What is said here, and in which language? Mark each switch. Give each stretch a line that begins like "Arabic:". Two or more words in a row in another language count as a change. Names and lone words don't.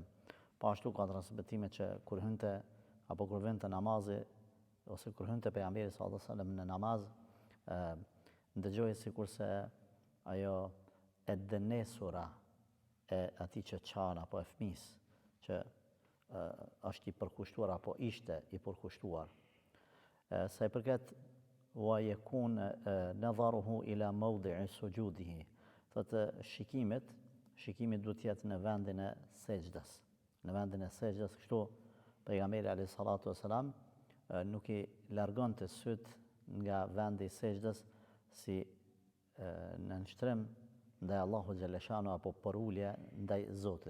Albanian: Po ashtu ka transmetime që kur hynte apo kur vente namazi ose kur hynte pejgamberi
Arabic: صلى الله عليه وسلم
Albanian: në namaz, ndëgjoi sikurse ajo e dënesura e atij që çan apo e fëmis që është i përkushtuar apo ishte i përkushtuar. Sa i përket
Arabic: ويكون نظره إلى موضع سجوده.
Albanian: Thotë shikimi duhet të jetë në vendin e sejdës. Në vendin e sejdës, kështu pejgamberi
Arabic: عليه الصلاة والسلام
Albanian: nuk i largonte syt nga vendi i sejdës si në nënshtrim ndaj
Arabic: الله جل شأنه
Albanian: apo përulje ndaj Zotit.